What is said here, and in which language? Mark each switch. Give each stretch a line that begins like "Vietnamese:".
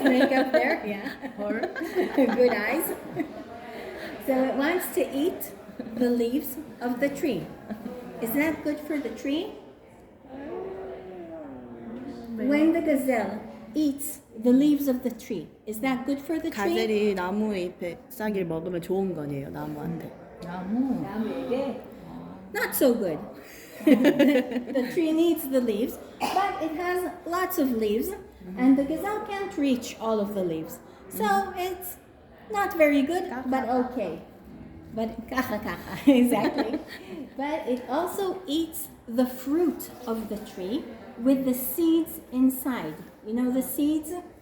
English: Snake up there, yeah. Good eyes. So it wants to eat the leaves of the tree. Is that good for the tree? When the gazelle eats the leaves of the tree, is that good for the tree?
Korean: 가젤이 나무 잎에 싹을 먹으면 좋은 거네요, 나무한테.
English: Not so good. The tree needs the leaves, but it has lots of leaves, and the gazelle can't reach all of the leaves. So it's not very good, but okay. But kacha kacha, exactly. But it also eats the fruit of the tree with the seeds inside. You know the seeds?